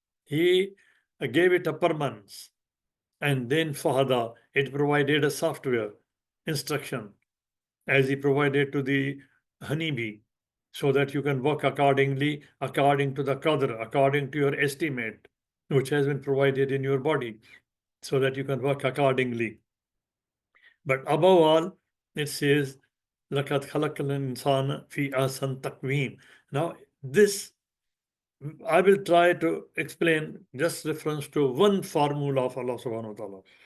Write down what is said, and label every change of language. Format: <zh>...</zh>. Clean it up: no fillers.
<en>He gave it a permanence. And then Fahada, it provided a software instruction, as he provided to the honeybee, so that you can work accordingly, according to the qadr, according to your estimate, which has been provided in your body, so that you can work accordingly. But above all, it says,</en> <ar>لَقَدْ خَلَقَ الْإِنسَانَ فِي أَحْسَنِ تَقْوِيمٍ.</ar> <en>Now, this I will try to explain just reference to one formula of Allah subhanahu wa ta'ala.</en>